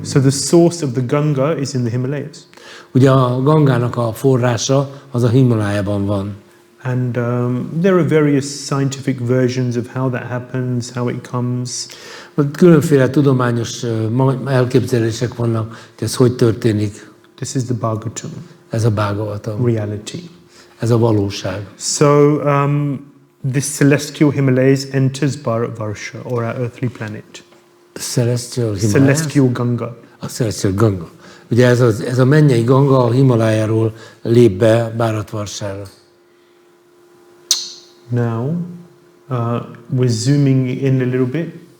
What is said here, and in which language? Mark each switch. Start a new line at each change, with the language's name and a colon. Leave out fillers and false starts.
English: So the source of the Ganga is in the Himalayas.
Hungarian: Ugye a Gangának a forrása az a Himalájában van.
English: And there are various scientific versions of how that happens, how it comes.
Hungarian: Különféle tudományos elképzelések vannak, hogy ez hogy történik.
English: This is the Bhāgavatam.
Hungarian: Ez a Bhāgavatam.
English: Reality.
Hungarian: Ez a valóság.
English: So this celestial Himalayas enters Bharatvarsha, or our earthly planet. Celestial Ganga.
Hungarian: A Celestial Ganga. Ugye ez a mennyei Ganga a Himalájáról lép be Bharatvarsára.
English: Now we're zooming in a little bit.